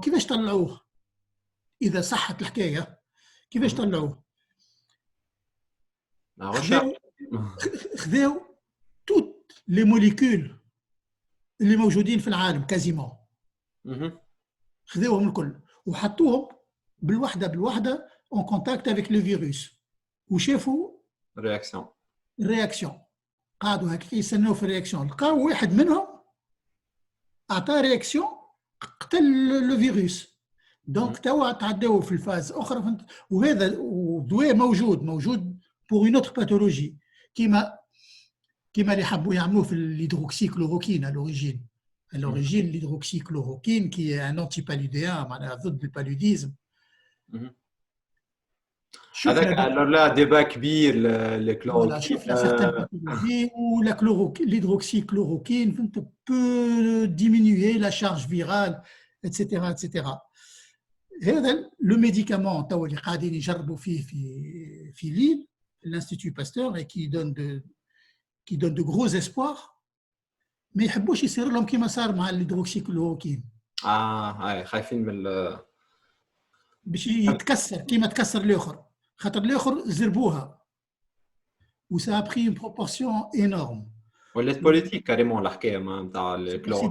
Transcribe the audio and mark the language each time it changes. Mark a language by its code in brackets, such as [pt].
[ar] كيفاش طلعوه؟ إذا صحت الحكاية كيفاش طلعوه؟ خذاو [fr] toutes les molécules [ar] اللي موجودين في العالم كازيمون. خذاوهم الكل وحطوهم بالوحدة [fr] en contact avec le virus. [ar] وشافوا رياكسيون. قعدوا هكا يستناو في الرياكسيون، لقاو واحد منهم أعطى رياكسيون قتل لو فيروس. دونك توا تعداو في الفاز اخرى وهذا دواء موجود [fr] بور اون اوتر باثولوجي [ar] كيما اللي حبوا يعملوه في الهيدروكسيكلوروكين على [fr] l'origine l'hydroxychloroquine qui est un antipaludéen [ar] معناها ضد البالوديزم. هذاك لا ديبا كبير الكلوروكين. [fr] شوف لا certaines pathologies où l'hydroxychloroquine peut diminuer la charge virale etc. هذا le médicament [ar] توا اللي قاعدين يجربوا فيه في [fr] Lille l'Institut Pasteur et qui donne de gros espoirs. [ar] ما يحبوش يصير لهم كيما صار مع الهيدروكسيكلوروكين. هاي خايفين من باش يتكسر كيما تكسر الاخر، خاطر الاخر زربوها وسا بري اون بروبورسيون انورم. ولات بوليتيك كاريمون الحكايه نتاع الكلوروكين.